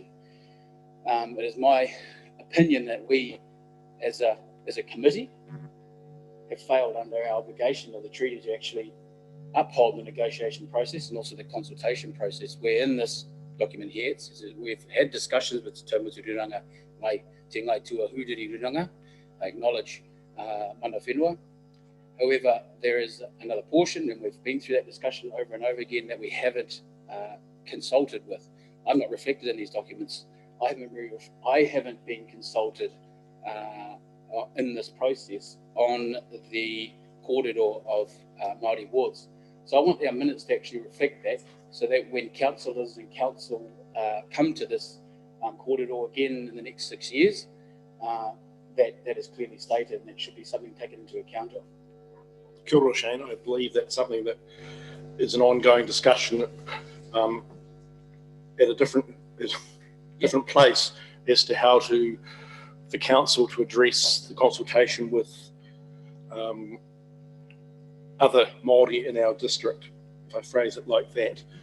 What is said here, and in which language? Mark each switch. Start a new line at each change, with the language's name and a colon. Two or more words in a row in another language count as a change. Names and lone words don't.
English: It is my opinion that we, as a committee, have failed under our obligation of the treaty to actually uphold the negotiation process and also the consultation process. Where in this document here, it says we've had discussions with Te Taumatururanga mai te ngai tua hudiriruranga. I acknowledge
Māori: mana whenua.
English: However, there is another portion, and we've been through that discussion over and over again, that we haven't consulted with. I'm not reflected in these documents. I haven't been consulted in this process on the corridor of Māori wards. So I want our minutes to actually reflect that, so that when councillors and council come to this corridor again in the next 6 years, that is clearly stated, and it should be something taken into account of.
Māori: Kia ora, Shane.
English: I believe that's something that is an ongoing discussion at a different place as to how the council to address the consultation with other Māori in our district, if I phrase it like that.